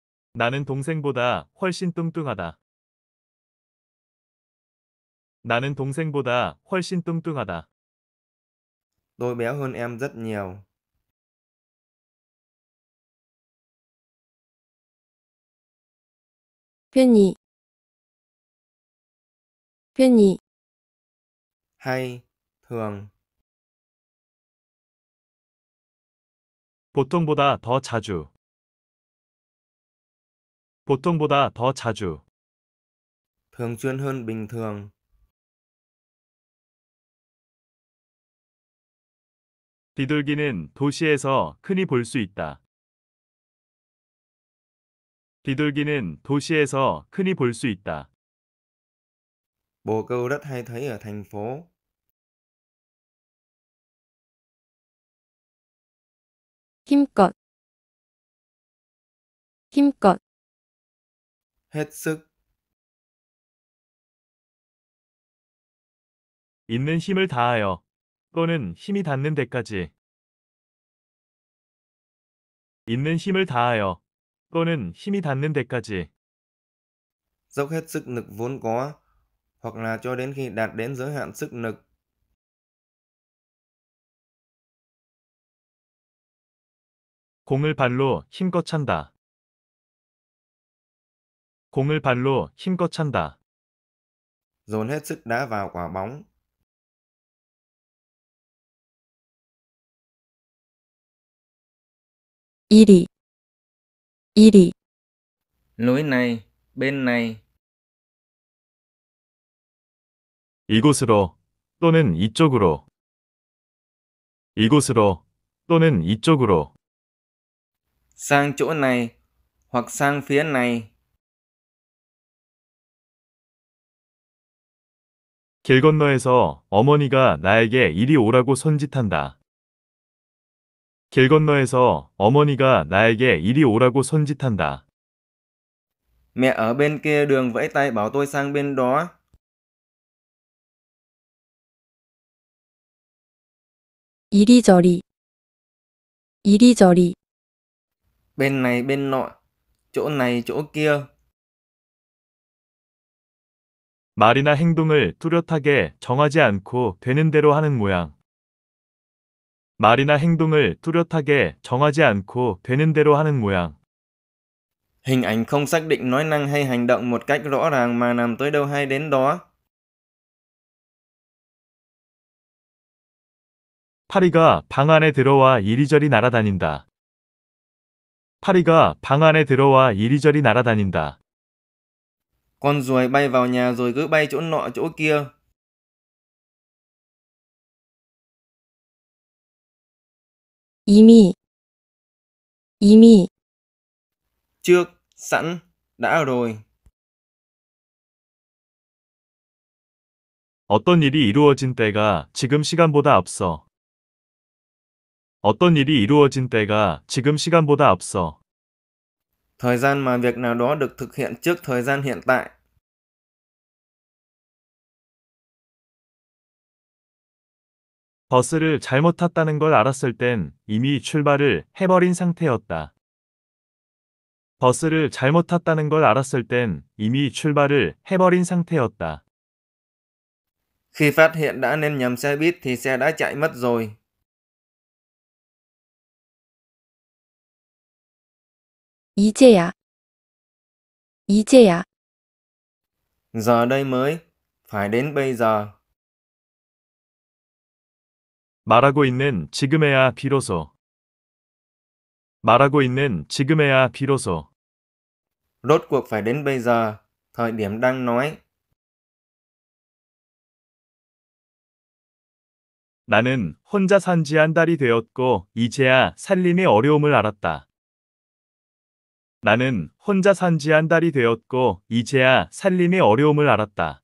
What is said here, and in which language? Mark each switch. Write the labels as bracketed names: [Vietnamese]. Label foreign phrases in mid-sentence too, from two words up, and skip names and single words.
[Korean] 나는 동생보다 훨씬 뚱뚱하다. 나는 동생보다 훨씬 뚱뚱하다. [Vietnamese] Tôi béo hơn em rất nhiều. [Korean] 편히, 편히, [Vietnamese] Hay, thường. [Korean] 보통보다 더 자주. 보통보다 더 자주. [Vietnamese] Thường xuyên hơn bình thường. [Korean] 비둘기는 도시에서 흔히 볼 수 있다. 비둘기는 도시에서 흔히 볼 수 있다. [Vietnamese] Bồ câu rất hay thấy ở thành phố. [Korean] 힘껏, 힘껏, [Vietnamese] Hết sức. [Korean] 있는 힘을 다하여 또는 힘이 닿는 데까지. 있는 힘을 다하여 또는 힘이 닿는 데까지. [Vietnamese] Dốc hết sức lực vốn có, hoặc là cho đến khi đạt đến giới hạn sức lực. [Korean] 공을 발로 힘껏 찬다. 공을 발로 힘껏 찬다. [Vietnamese] Dồn hết sức đá vào quả bóng. [Korean] 이리, 이리, [Vietnamese] Lối này, bên này. [Korean] 이곳으로 또는 이쪽으로. 이곳으로 또는 이쪽으로. [Vietnamese] Sang chỗ này, hoặc sang phía này. [Korean] 길 건너에서 어머니가 나에게 이리 오라고 손짓한다. 길 건너에서 어머니가 나에게 이리 오라고 손짓한다. [Vietnamese] Mẹ ở bên kia đường vẫy tay bảo tôi sang bên đó. [Korean] 이리저리, 이리저리, [Vietnamese] Bên này bên nọ, chỗ này chỗ kia. [Korean] 말이나 행동을 뚜렷하게 정하지 않고 되는 대로 하는 모양. 말이나 행동을 뚜렷하게 정하지 않고 되는 대로 하는 모양. [Vietnamese] Hình ảnh không xác định nói năng hay hành động một cách rõ ràng mà nằm tới đâu hay đến đó. [Korean] 파리가 방 안에 들어와 이리저리 날아다닌다. 파리가 방 안에 들어와 이리저리 날아다닌다. [Vietnamese] Con ruồi bay vào nhà rồi cứ bay chỗ nọ chỗ kia. [Korean] 이미, 이미, [Vietnamese] Trước, sẵn, đã rồi. [Korean] 어떤 일이 이루어진 때가 지금 시간보다 앞서. 어떤 일이 이루어진 때가 지금 시간보다 앞서. [Vietnamese] Thời gian mà việc nào đó được thực hiện trước thời gian hiện tại. [Korean] 버스를 잘못 탔다는 걸 알았을 땐 이미 출발을 해버린 상태였다. 버스를 잘못 탔다는 걸 알았을 땐 이미 출발을 해버린 상태였다. [Vietnamese] Khi phát hiện đã nên nhầm xe buýt thì xe đã chạy mất rồi. [Korean] 이제야, 이제야, [Vietnamese] Giờ đây mới, phải đến bây giờ. [Korean] 말하고 있는 지금에야 비로소. 말하고 있는 지금에야 비로소. [Vietnamese] Rốt cuộc phải đến bây giờ, thời điểm đang nói. [Korean] 나는 혼자 산 지 한 달이 되었고 이제야 살림의 어려움을 알았다. 나는 혼자 산 지 한 달이 되었고 이제야 살림의 어려움을 알았다.